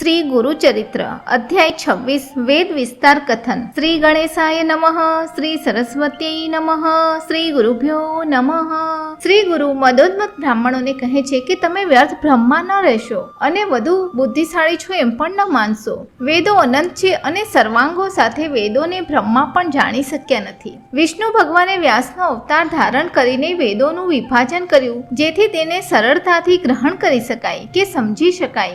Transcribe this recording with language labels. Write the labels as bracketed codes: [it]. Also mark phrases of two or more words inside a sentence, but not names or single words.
[sa] श्री गुरुचरित्र अध्याय 26 वेद विस्तार कथन। श्री गणेशाय नमः। श्री सरस्वती नमः। श्री गुरुभ्यो नमः। [gu] શ્રી ગુરુ મદોન્મત બ્રાહ્મણોને કહે છે કે તમે વ્યર્થ બ્રહ્મા ન રહેશો અને વધુ બુદ્ધિશાળી છો એમ પણ ન માનશો। વેદો અનંત છે અને સર્વાંગો સાથે વેદોને બ્રહ્મા પણ જાણી શક્યા નથી। વિષ્ણુ ભગવાને વ્યાસનો અવતાર ધારણ કરીને વેદોનું વિભાજન કર્યું જેથી તેને સરળતાથી ગ્રહણ કરી શકાય કે સમજી શકાય।